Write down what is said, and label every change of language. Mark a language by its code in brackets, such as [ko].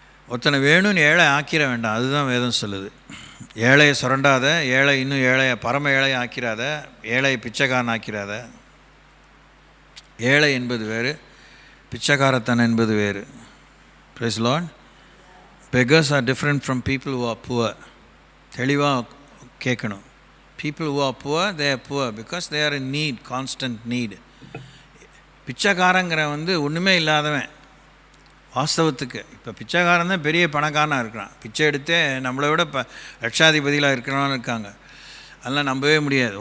[ta] ஒருத்தனை வேணும்னு ஏழை ஆக்கிட வேண்டாம், அதுதான் வேதம் சொல்லுது. ஏழையை சுரண்டாத, இன்னும் ஏழையை பரம ஏழையை ஆக்கிறாத, ஏழையை பிச்சைக்காரன் ஆக்கிறாத. ஏழை என்பது வேறு, பிச்சைக்காரத்தன் என்பது வேறு. [en] Praise the Lord. Beggars are different from people who are poor. [ta] தெளிவாக கேட்கணும். [en] People who are poor, they are poor because they are in need, constant need. [ta] பிச்சைக்காரங்கிற வந்து ஒன்றுமே இல்லாதவன் வாஸ்தவத்துக்கு. இப்போ பிச்சைக்காரன் தான் பெரிய பணக்காரனாக இருக்கிறான். பிச்சை எடுத்தே நம்மளை விட லட்சாதிபதிகளாக இருக்கிறவங்க இருக்காங்க. அதெல்லாம் நம்பவே முடியாது.